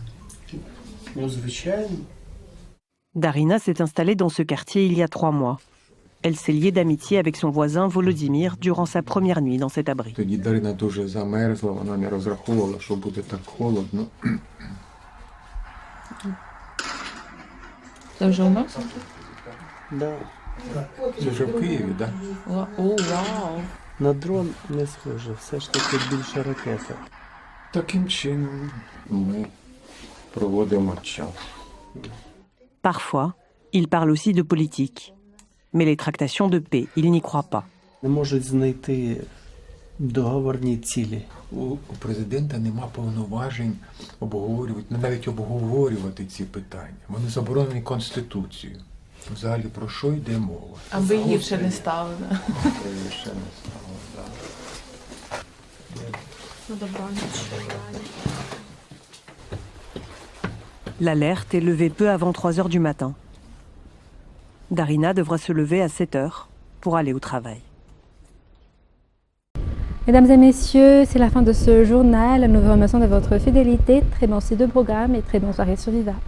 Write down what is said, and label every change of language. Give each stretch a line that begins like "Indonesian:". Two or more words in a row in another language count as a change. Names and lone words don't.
French: Darina s'est installée dans ce quartier il y a 3 mois. Elle s'est liée d'amitié avec son voisin Volodymyr durant sa première nuit dans cet abri.
Ukrainian: Вже в Києві, так? О, вау! На дрон не схоже, все ж таки більше ракета. Таким чином ми проводимо час.
French: Parfois, il parle aussi de politique. Mais les tractations de paix, il n'y croit pas.
Ukrainian: Не можуть знайти договорні цілі. У президента нема повноважень навіть обговорювати ці питання. Вони заборонені Конституцією. Взагалі, про що йде мова? Аби гірше не стало, так. Гірше не стало, так. Ну, добраніч.
French: L'alerte est levée peu avant 3 heures du matin. Darina devra se lever à 7 heures pour aller au travail. Mesdames et messieurs, c'est la fin de ce journal. Nous vous remercions de votre fidélité. Très bon site de programme et très bonne soirée sur Viva.